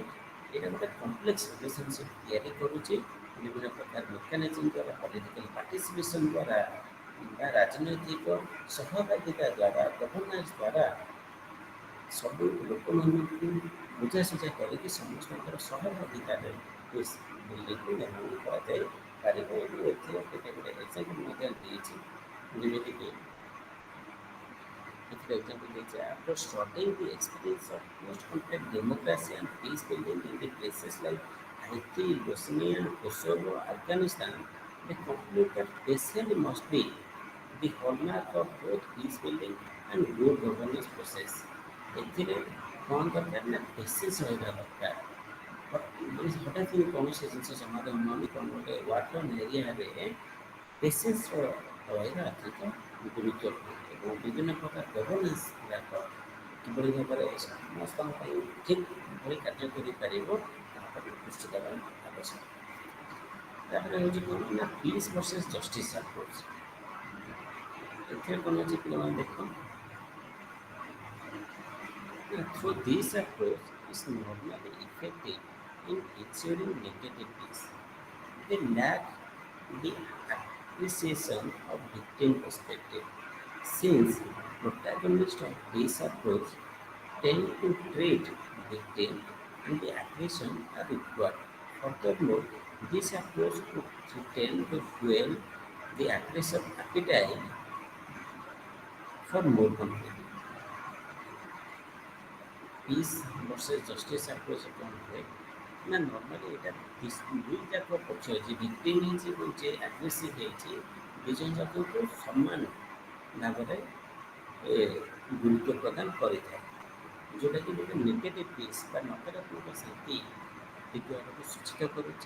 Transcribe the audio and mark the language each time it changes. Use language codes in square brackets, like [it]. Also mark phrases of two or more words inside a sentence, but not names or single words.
[or] ଏଇଟା ଗୋଟେ [en] complex relationship [or] ତିଆରି କରୁଛି ବିଭିନ୍ନ ପ୍ରକାର ମେକାନିଜିମ୍ ଦ୍ୱାରା, [en] political participation [or] ଦ୍ୱାରା ବା ରାଜନୈତିକ ସହଭାଗିତା ଦ୍ୱାରା, ଗଭର୍ଣ୍ଣାନ୍ସ ଦ୍ୱାରା ସବୁ ଲୋକମାନଙ୍କୁ ବୁଝାସୁଝା କରିକି ସମସ୍ତଙ୍କର ସହଭାଗିତାରେ ବିଲ୍ଡିଂକୁ ନିର୍ମାଣ କରାଯାଇପାରିବ। ଏବଂ ଏଥିରେ କେତେ ଗୁଡ଼ିଏ ଏକ୍ସାମ୍ପଲ୍ ମଧ୍ୟ ଦେଇଛି, ଯେମିତିକି ଏଥିରେ ଏକ୍ସାମ୍ପଲ୍ ଦେଇଛି [en] after studying the experience of post-conflict democracy and peace building in the places like Haiti, Bosnia, Kosovo, Afghanistan, they conclude that patience must be the hallmark of both peace building and good governance process। [or] ଏଥିରେ କ'ଣ ଦରକାର ନା ପେସେନ୍ସ ରହିବା ଦରକାର। ହଠାତ୍ କୌଣସି ଜିନିଷ ସମାଧାନ ହେଉନି, କ'ଣ ଗୋଟେ [en] water areaରେ [or] ପେସେନ୍ସ ରହିବା ଅଧିକ ଗୁରୁତ୍ୱପୂର୍ଣ୍ଣ ଏବଂ ବିଭିନ୍ନ ପ୍ରକାର ଗଭର୍ଣ୍ଣାନ୍ସ ଗୁଡ଼ାକ କିଭଳି ଭାବରେ ସମସ୍ତଙ୍କ ପାଇଁ ଠିକ୍ ଭଳି କାର୍ଯ୍ୟ କରିପାରିବ ତା ଉପରେ ଦୃଷ୍ଟି ଦେବା ଆବଶ୍ୟକ। ତାପରେ ହେଉଛି କ'ଣ ନା [en] peace versus justice approach. [or] ଏଥିରେ କ'ଣ ଅଛି ପିଲାମାନେ ଦେଖ, [en] through this approach is normally effective in ensuring negative peace. They lack the appreciation of victim perspective, since protagonists of this approach tend to treat victim and the aggression are equal. Furthermore, this approach could tend to fuel the aggressive appetite for more conflict। peace versus justice approach [or] କ'ଣ ହୁଏ ନା ନର୍ମାଲି ଏଇଟା ଦୁଇ ଯାକ ପକ୍ଷ ଅଛି, ଭିକ୍ଟିମ୍ ହେଇଛି ଏବଂ ଯେ ଆଗ୍ରେସିଭ୍ ହେଇଛି, ଦୁଇ ଜଣ ଯାକଙ୍କୁ ସମାନ ଭାବରେ ଗୁରୁତ୍ୱ ପ୍ରଦାନ କରିଥାଏ, ଯେଉଁଟାକି ଗୋଟେ [en] negative peace [or] ବା ନକାରାତ୍ମକ ଶାନ୍ତି ଦିଗକୁ ସୂଚିତ କରୁଛି।